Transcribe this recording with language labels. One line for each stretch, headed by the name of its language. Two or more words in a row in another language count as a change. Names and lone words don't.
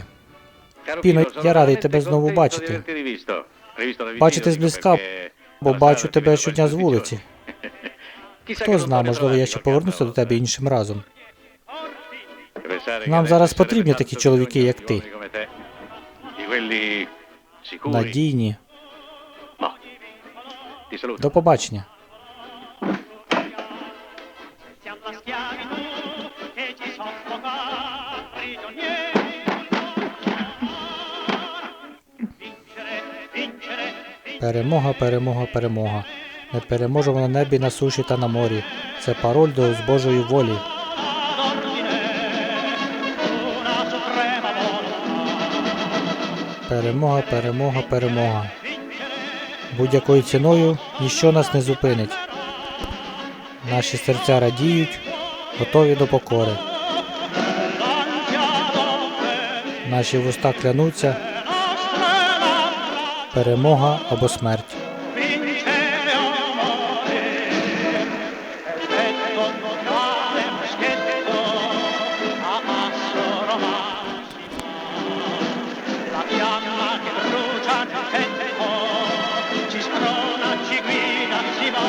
Ukrainian: Піно, я радий тебе знову бачити. Бачити зблизька, бо бачу тебе щодня з вулиці. Хто зна, можливо, я ще повернуся до тебе іншим разом. Нам зараз потрібні такі чоловіки, як ти. Надійні. До побачення.
Italian: Siamo la schiavitù che ci soffoca, prigionieri. Vincere, vincere, vincere.
Ukrainian: Перемога, перемога, перемога. Ми переможемо на небі, на суші та на морі. Це пароль до з Божої волі.
Italian: Una suprema volontà.
Ukrainian: Перемога, перемога, перемога. Будь-якою ціною ніщо нас не зупинить. Наші серця радіють, готові до покори. Наші вуста клянуться. Перемога або смерть.
Italian: vincere o morire. Perfetto totale moschetto, a passo romano si va. La fiamma che brucia nel petto, ci sprona, ci guida, si va.